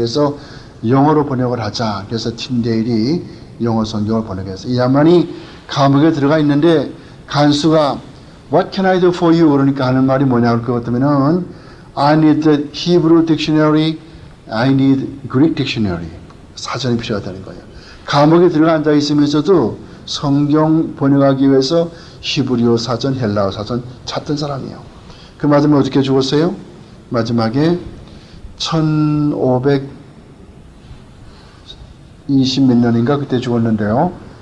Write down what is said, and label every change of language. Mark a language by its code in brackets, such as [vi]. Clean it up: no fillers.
[ko] 그래서 영어로 번역을 하자. 그래서 틴데일이 영어 성경을 번역했어요. 이 양반이 감옥에 들어가 있는데 간수가 [en] What can I do for you? [ko] 그러니까 하는 말이 뭐냐고 그것 때문에는 [en] I need the Hebrew dictionary, I need Greek dictionary. [ko] 사전이 필요하다는 거예요. 감옥에 들어가 앉아 있으면서도 성경 번역하기 위해서 히브리어 사전, 헬라어 사전 찾던 사람이에요. 그 마지막에 어떻게 죽었어요? 마지막에 1520 몇 년인가 그때 죽었는데요.